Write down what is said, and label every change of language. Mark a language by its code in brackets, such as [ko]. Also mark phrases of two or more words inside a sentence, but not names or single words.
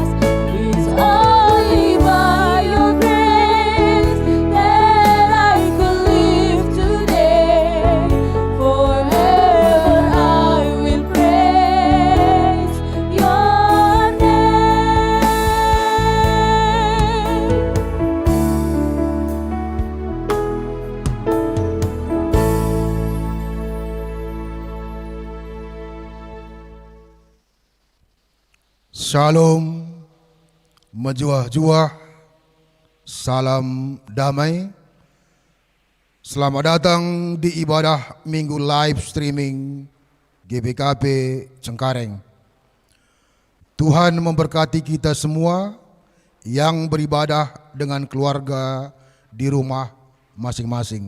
[en] It's only by your grace that I can live today. Forever I will praise your name. [btx] Shalom, menjuah-juah, [id] salam damai. Selamat datang di ibadah Minggu [en] live streaming [id] GBKP Cengkareng. Tuhan memberkati kita semua yang beribadah dengan keluarga di rumah masing-masing.